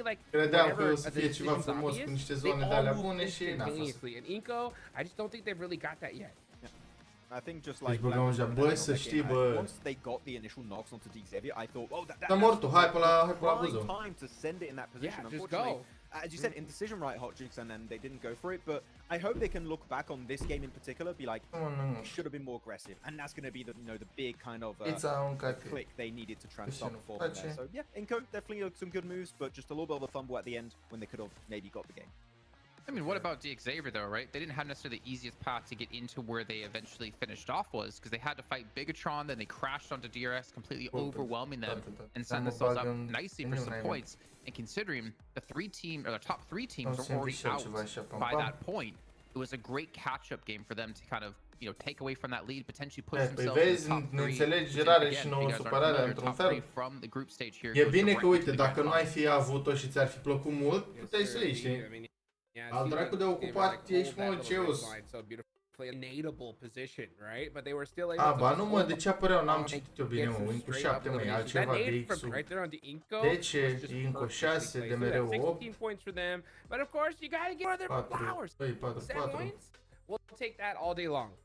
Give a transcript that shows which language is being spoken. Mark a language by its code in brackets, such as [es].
[ro] Credeam că o să fie ceva frumos cu niște zone de alea bune și n-a fost. [en] I just don't think they've really got that yet. I think just like [ro] băi, să știi, bă. [en] Once they got the initial knocks onto Xavier, I thought, oh, that's [ro] hai pe la buză. [en] time to send it in that position. Yeah, just go. As you said, indecision, right, Hot Jukes, and then they didn't go for it. But I hope they can look back on this game in particular, be like, it should have been more aggressive, and that's going to be the the big kind of click they needed to transfer before there. So yeah, Inco definitely some good moves, but just a little bit of a fumble at the end when they could have maybe got the game. I mean, what about Xavier though, right? They didn't have necessarily the easiest path to get into where they eventually finished off was, because they had to fight Bigatron, then they crashed onto DRX, completely overwhelming them and send themselves up nicely for some points. And considering the top three teams were already out by that point, it was a great catch-up game for them to kind of, take away from that lead, potentially push themselves in the top three. From the group stage here. [ro] E bine că, uite, dacă nu ai fi avut-o și ți-ar fi plăcut mult, puteai să iei, știi? Al dracu de ocupat ești, mă, Zeus. [en] Enable position, right? But they were still able [ro] ba nu, mă, de ce apăreau? N-am citit eu bine, mă. Inco 7, mă, e altceva de X-ul. 10, Inco 6, de mereu 8. [en] 16 points for them. But of course, you gotta give other flowers. 4. We'll take that all day long.